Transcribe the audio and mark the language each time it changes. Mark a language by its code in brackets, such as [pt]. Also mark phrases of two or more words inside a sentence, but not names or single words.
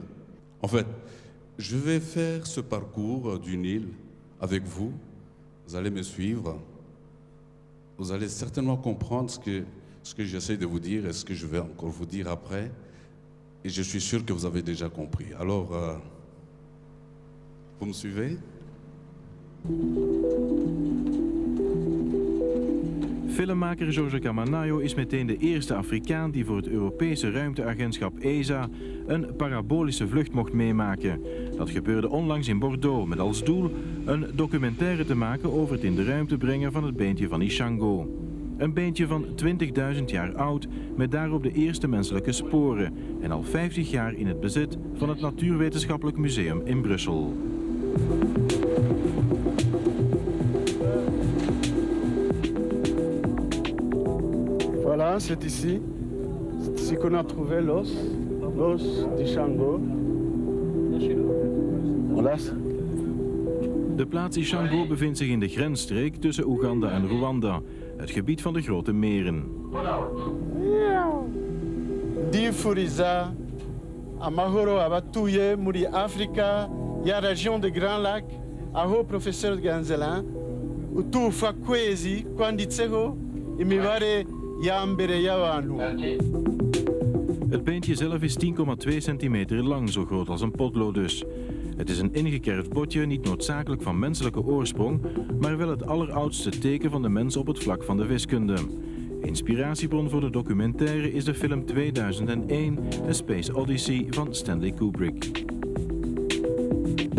[fr] En fait, je vais faire ce parcours du Nil avec vous. Vous allez me suivre. Vous allez certainement comprendre ce que j'essaie de vous dire et ce que je vais encore vous dire après. Et je suis sûr que vous avez déjà compris. Alors, vous me suivez? [nl] Filmmaker George Kamanayo is meteen de eerste Afrikaan die voor het Europese ruimteagentschap ESA een parabolische vlucht mocht meemaken. Dat gebeurde onlangs in Bordeaux met als doel een documentaire te maken over het in de ruimte brengen van het beentje van Ishango. Een beentje van 20.000 jaar oud met daarop de eerste menselijke sporen en al 50 jaar in het bezit van het Natuurwetenschappelijk Museum in Brussel. [fr] Voilà, c'est ici qu'on a trouvé l'os d'Ishango. Voilà. [nl] De plaats Ishango bevindt zich in de grensstreek tussen Oeganda en Rwanda, het gebied van de grote meren. [rw] Ndifuriza amahoro abatuye muri Afrika ya [fr] region de Grand Lac, [rw] aho professeur Ganzelin utufa kwezi kwanditseho imibare ya mbere y'abantu. [nl] Het beentje zelf is 10,2 centimeter lang, zo groot als een potlood dus. Het is een ingekerfd botje, niet noodzakelijk van menselijke oorsprong, maar wel het alleroudste teken van de mens op het vlak van de wiskunde. Inspiratiebron voor de documentaire is de film 2001, A Space Odyssey van Stanley Kubrick.